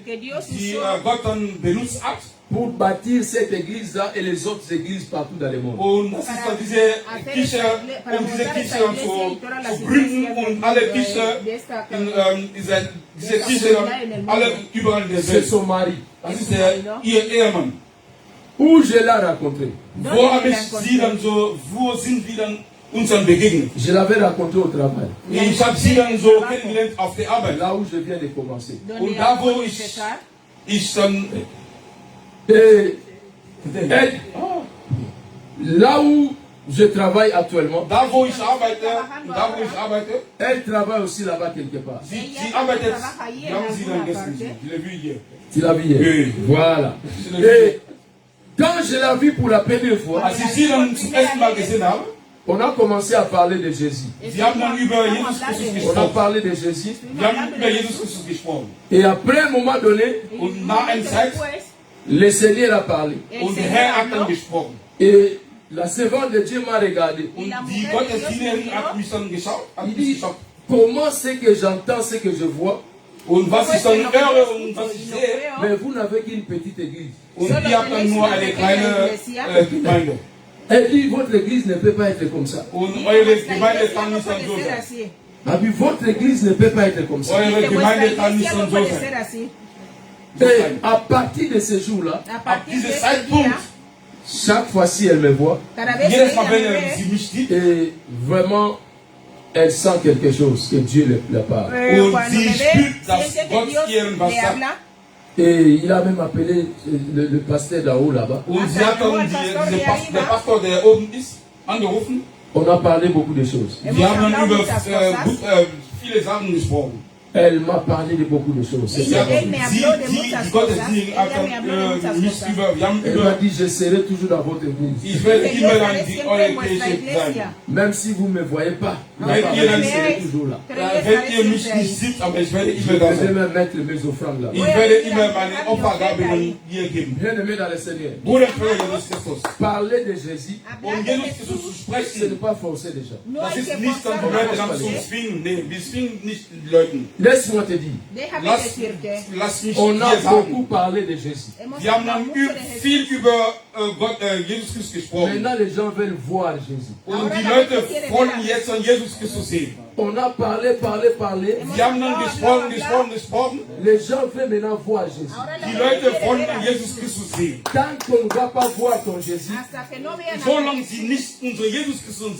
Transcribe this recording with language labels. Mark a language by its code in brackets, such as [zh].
[de] die Gott dann benutzt hat. [fr] pour bâtir cette église-là et les autres églises partout dans le monde. [de] Und das ist dann diese Kirche, um diese Kirche zu gründen und alle Kirche diese Kirche alle überall in der [fr] C'est [de] Welt. [fr] son mari. [de] Das ist ihr Ehemann. [fr] Où je l'ai rencontré? [de] Wo habe ich sie dann so, wo sind wir dann uns dann begegnet? [fr] Je l'avais rencontré au travail, [de] Ich habe sie dann so kennengelernt auf der Arbeit. [fr] là où je viens de commencer. [de] Und da wo ich dann [fr] Et elle, là où je travaille actuellement, [de] da wo ich arbeite, [fr] elle travaille aussi là-bas quelque part. [de] sie arbeitet, wir haben sie dann gestern gesehen, [fr] je l'ai vu hier. Tu l'as vu hier? Oui. Voilà. Et quand je l'ai vu pour la première fois, [de] Als ich sie dann zum ersten Mal gesehen habe, [fr] on a commencé à parler de Jésus. [de] sie haben dann über Jesus Christus [fr] On a [de] gesprochen. [fr] parlé de Jésus. [de] Wir haben über Jesus Christus gesprochen. [fr] Et après un moment donné, [de] Und nach einer Zeit, [fr] le Seigneur a parlé. [de] und der Herr hat dann gesprochen. [fr] Et la servante de Dieu m'a regardé. [de] Und die Gottesdienerin hat mich dann geschaut, hat [fr] Il dit, [de] geschaut. [fr] comment c'est que j'entends ce que je vois, [de] Und was ich dann höre und was ich sehe, [fr] mais vous n'avez qu'une petite église. [de] und ihr habt dann nur eine kleine Gemeinde. [fr] Elle dit, votre église ne peut pas être comme ça. [de] Und eure Gemeinde kann nicht dann so sein. [fr] Ah, puis votre église ne peut pas être comme ça. [de] Eure Gemeinde kann nicht dann so sein. [fr] Et à partir de ce jour-là, [de] Ab diesem Zeitpunkt, [fr] chaque fois-ci elle me voit, [de] jedes Mal, wenn sie mich sieht, [fr] et vraiment, elle sent quelque chose, que Dieu la parle. [de] und sie spürt, dass Gott ihren was sagt. [fr] Et il a même appelé le pasteur d'en haut là-bas. [de] Und sie hat dann der Pastor, der oben ist, angerufen. [fr] On a parlé beaucoup de choses. [de] Wir haben dann über viele Sachen gesprochen. [fr] Elle m'a parlé de beaucoup de choses. C'est ça. [de] Die Gottesdienerin hat dann mich wir haben [fr] Elle m'a dit, je serai toujours dans votre église. [de] ich werde immer dann die eure Kirche sein. [fr] Même si vous ne me voyez pas, [de] Wenn ihr dann [fr] je serai toujours là. [de] wenn ihr mich nicht seht, aber ich werde immer da [fr] Je vais [de] sein. [fr] même mettre mes offrandes là. [de] Ich werde immer meine Opfergaben dir geben. [fr] Bien-aimé dans le Seigneur, [de] Bruder für Jesus Christus. [fr] parler de Jésus, [de] Und Jesus Christus zu [fr] ce n'est [de] sprechen, [fr] pas forcer déjà. [de] das ist nicht dann die Leute dann zu zwingen. Nee, wir zwingen nicht die Leute. [fr] Laisse-moi te dire, [de] Lass mich [fr] on a [de] dir sagen. [fr] beaucoup parlé de Jésus. [de] Wir haben dann viel über Jesus Christus gesprochen. [fr] Maintenant, les gens veulent voir Jésus. [de] Und die Leute wollen jetzt an Jesus Christus sehen. [fr] On a parlé. [de] Sie haben dann gesprochen. [fr] Les gens veulent maintenant voir Jésus. [de] Die Leute wollen an Jesus Christus sehen. [fr] Tant qu'on ne va pas voir ton Jésus, [de] Solange sie nicht unsere Jesus Christus